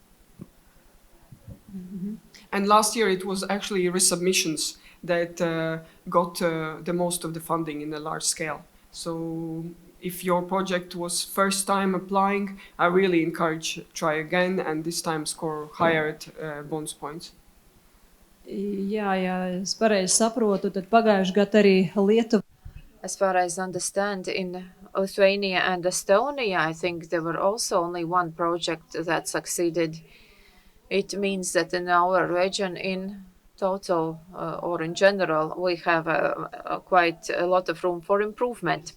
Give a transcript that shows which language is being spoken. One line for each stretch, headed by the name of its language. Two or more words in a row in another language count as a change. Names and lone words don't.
English: And last year it was actually resubmissions that got the most of the funding in the large scale. So if your project was first time applying, I really encourage try again and this time score higher at bonus points.
Latvian: Jā, es pareizi saprotu, tad pagājušajā gadā arī Lietuva.
English: As far as I understand, in Lithuania and Estonia, I think there were also only 1 project that succeeded. It means that in our region in total or in general, we have quite a lot of room for improvement.